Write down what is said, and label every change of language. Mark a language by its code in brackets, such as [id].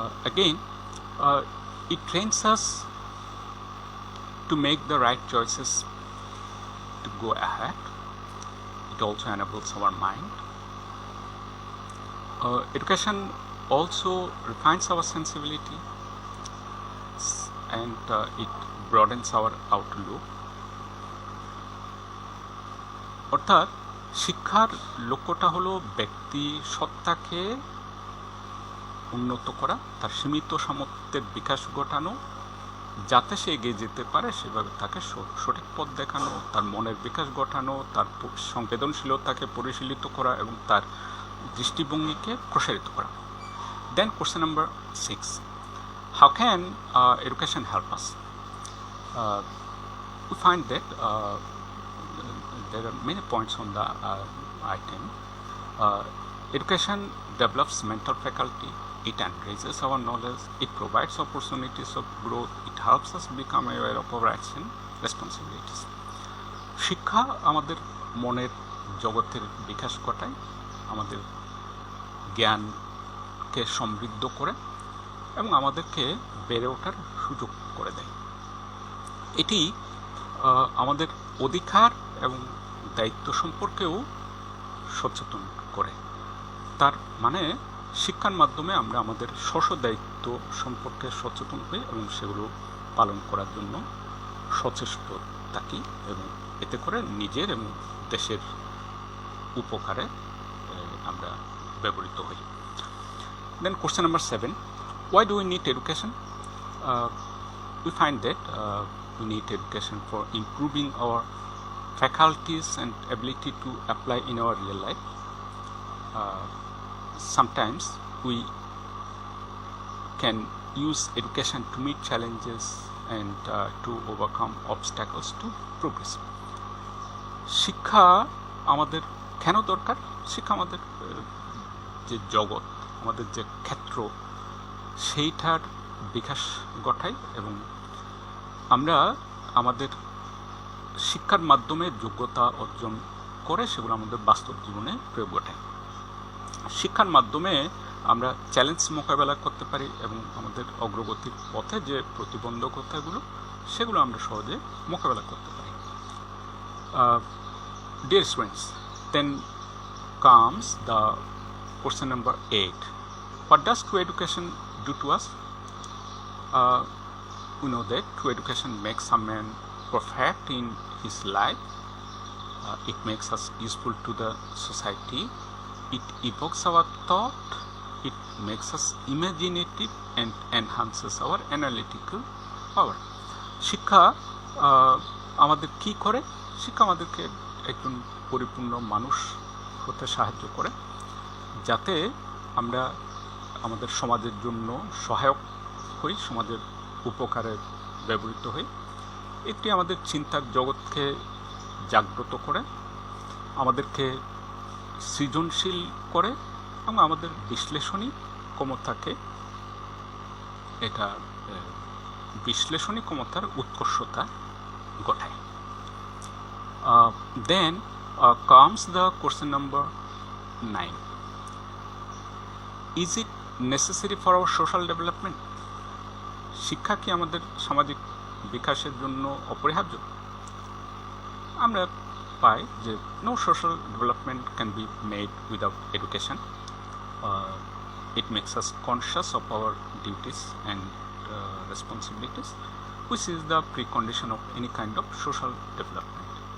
[en] Again, it trains us to make the right choices to go ahead. It also enables our mind. Education also refines our sensibility and it broadens our outlook. [bn] অর্থাৎ শিক্ষার লক্ষ্যটা হলো ব্যক্তি সত্তাকে উন্নত করা, তার সীমিত সামর্থ্যের বিকাশ ঘটানো, যাতে সে এগিয়ে যেতে পারে সেভাবে তাকে সঠিক পথ দেখানো, তার মনের বিকাশ ঘটানো, তার সংবেদনশীলতাকে পরিশীলিত করা এবং তার দৃষ্টিভঙ্গিকে প্রসারিত করা। [en] Then question number 6. How can education help us? We find that there are many points on the item. Education develops mental faculty, it enriches our knowledge, it provides opportunities of growth, it helps us become aware of our rights and responsibilities. [bn] শিক্ষা আমাদের মনের জগতের বিকাশ ঘটায়, আমাদের জ্ঞানকে সমৃদ্ধ করে এবং আমাদেরকে বেড়ে ওঠার সুযোগ করে দেয়। এটি আমাদের অধিকার এবং দায়িত্ব সম্পর্কেও সচেতন করে। তার মানে শিক্ষার মাধ্যমে আমরা আমাদের দায়িত্ব সম্পর্কে সচেতন হই এবং সেগুলো পালন করার জন্য সচেষ্ট থাকি এবং এতে করে নিজের এবং দেশের উপকারে আমরা ব্যবহৃত হই। [en] Then question number 7. Why do we need education? We find that we need education for improving our faculties and ability to apply in our real life. Sometimes we can use education to meet challenges and to overcome obstacles to progress. [bn] শিক্ষা আমাদের কেন দরকার? শিক্ষা আমাদের যে জগৎ, আমাদের যে ক্ষেত্র, সেইটার বিকাশ ঘটায় এবং আমরা আমাদের শিক্ষার মাধ্যমে যোগ্যতা অর্জন করে সেগুলো আমাদের বাস্তব জীবনে প্রয়োগ ঘটায়। শিক্ষার মাধ্যমে আমরা চ্যালেঞ্জ মোকাবেলা করতে পারি এবং আমাদের অগ্রগতির পথে যে প্রতিবন্ধকতাগুলো সেগুলো আমরা সহজে মোকাবেলা করতে পারি। [en] Dear students, then comes the question number 8. What does true education do to us? We know that true education makes a man perfect in his life. It makes us useful to the society. It evokes our thought. It makes us imaginative and enhances our analytical power. [bn] শিক্ষা আমাদের কি করে? শিক্ষা আমাদেরকে একজন পরিপূর্ণ মানুষ হতে সাহায্য করে, যাতে আমরা আমাদের সমাজের জন্য সহায়ক হই, সমাজের উপকারে ব্যবহৃত হই। এটি আমাদের চিন্তার জগৎকে জাগ্রত করে, আমাদেরকে সৃজনশীল করে এবং আমাদের বিশ্লেষণী ক্ষমতাকে এটা বিশ্লেষণী ক্ষমতার উৎকর্ষতা ঘটায়। [en] Then comes the question number 9. Is it necessary for our social development? [bn] শিক্ষা কি আমাদের সামাজিক বিকাশের জন্য অপরিহার্য? আমরা পাই যে [en] no social development can be made without education. It makes us conscious of our duties and responsibilities, which is the precondition of any kind of social development.